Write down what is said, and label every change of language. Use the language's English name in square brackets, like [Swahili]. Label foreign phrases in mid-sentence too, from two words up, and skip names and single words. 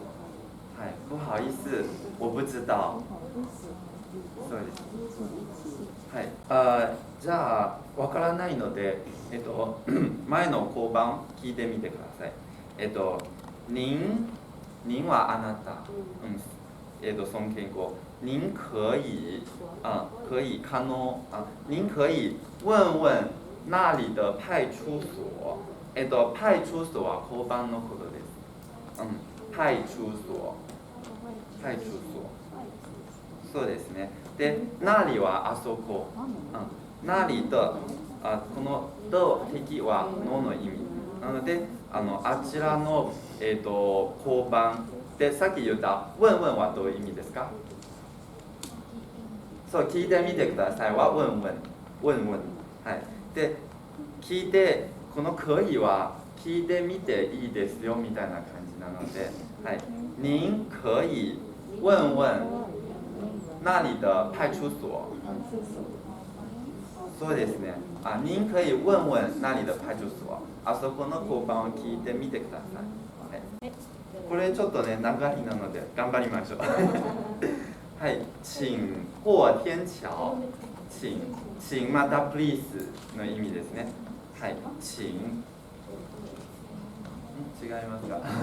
[Chinese] はい、不好意思、我不知道。 [Japanese] そうです。はい。じゃあわからないので、前の交番聞いてみてください。您はあなた。尊敬語。 [Chinese] 您可以可以可能您可以問問那里的派出所。 [Japanese] 派出所は交番のことです。 [Chinese] 派出所。派出所。 [Japanese] そうですね。で、那里はあそこ。 [Chinese] 那里的 [Japanese] この的敵はのの意味。なのであちらの交番で、さっき言った問問はどういう意味ですか？そう、聞いてみてくださいは問問。はい。で、聞いて、この可以は聞いてみていいですよみたいな感じなので、はい。 [Chinese] 您可以問問那里的派出所。 [Japanese] そうですね。 [Chinese] 您可以問問那里的派出所。 [Japanese] あそこの交番を聞いてみてください。はい、これちょっとね、長いなので頑張りましょう。 [Chinese] はい、請過天橋。 [Japanese] 請また please の意味ですね。はい、請。違いますか？